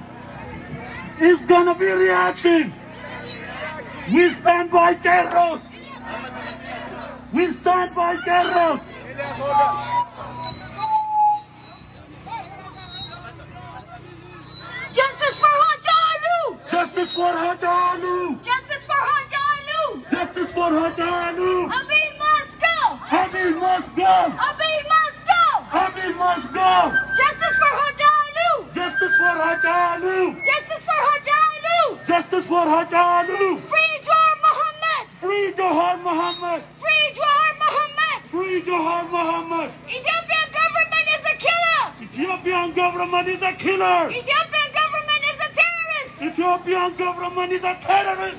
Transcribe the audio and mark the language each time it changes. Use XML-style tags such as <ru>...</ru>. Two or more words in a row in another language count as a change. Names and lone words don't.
<en>It's gonna be reaction. We stand by Carlos. We stand by Carlos. Justice for Hachalu! Justice for Hachalu. Justice for Hachalu! Justice for Hachalu. Abiy must go! Abiy must go. Abiy must go! Abiy must go. Justice for Hachalu! Justice for Hachalu. Justice for Hachalu! Justice for Hachalu. Free Jawar Muhammad! Free Jawar Muhammad. Free Jawar Muhammad! Free Jawar Muhammad. Ethiopian government is a killer! Ethiopian government is a killer. Ethiopian government is a terrorist! Ethiopian government is a terrorist.</en>